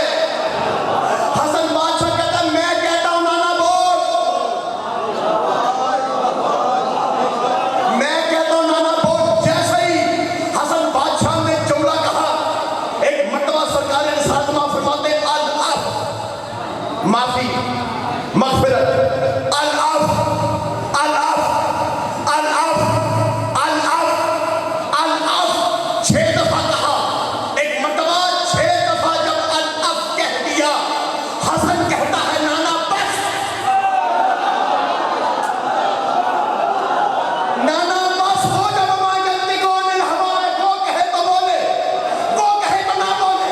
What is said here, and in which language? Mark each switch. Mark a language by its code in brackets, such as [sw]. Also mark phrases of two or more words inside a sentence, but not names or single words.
[hi] हसन बादशाह कहता मैं कहता हूं नाना बोल, मैं कहता हूं नाना बोल। जैसे ही हसन बादशाह ने जुमला कहा, एक मर्तबा सरकार ने साथ माफ फरमाते [ar] العفو, [hi] माफी, मगफिरत, [ar] العفو, العفو, العفو, العفو, العفو [hi] 6 दफा कहा। एक मर्तबा 6 दफा जब [ar] العفو [hi] कह दिया, हसन कहता है नाना बस, नाना बस हो। जब [ar] وما ينطق عن الهوى, [hi] वो कहे तो बोले, वो कहे तो ना बोले।